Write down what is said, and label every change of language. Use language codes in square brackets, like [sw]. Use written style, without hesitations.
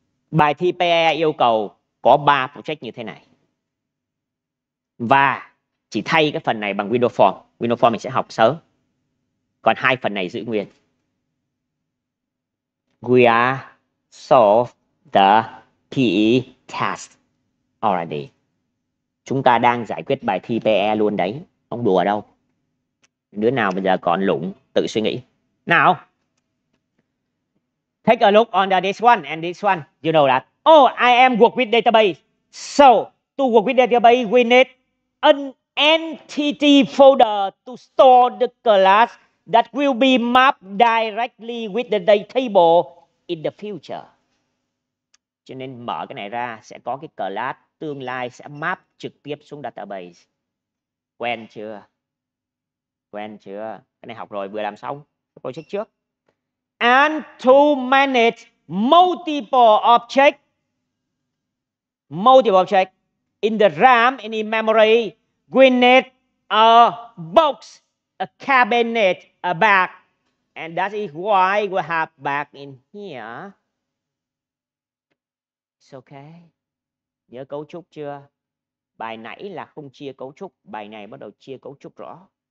[vi] Bài thi PE yêu cầu có 3 project như thế này. Và chỉ thay cái phần này bằng window form. Window form mình sẽ học sớm. Còn 2 phần này giữ nguyên. [en] We are solved the PE test already. [vi] Chúng ta đang giải quyết bài thi PE luôn đấy. Không đùa đâu. Đứa nào bây giờ còn lủng, tự suy nghĩ. [en] Now, take a look on this one and this one. You know that. Oh, I am work with database. So, to work with database, we need an entity folder to store the class that will be mapped directly with the data table in the future. [vi] Cho nên mở cái này ra sẽ có cái class tương lai sẽ map trực tiếp xuống database. Quen chưa? Cái này học rồi, vừa làm xong project trước. [en] And to manage multiple objects in the RAM and in memory, we need a box, a cabinet, a bag. And that is why we have bag in here. It's okay. [vi] Nhớ cấu trúc chưa? Bài nãy là không chia cấu trúc, bài này bắt đầu chia cấu trúc rõ.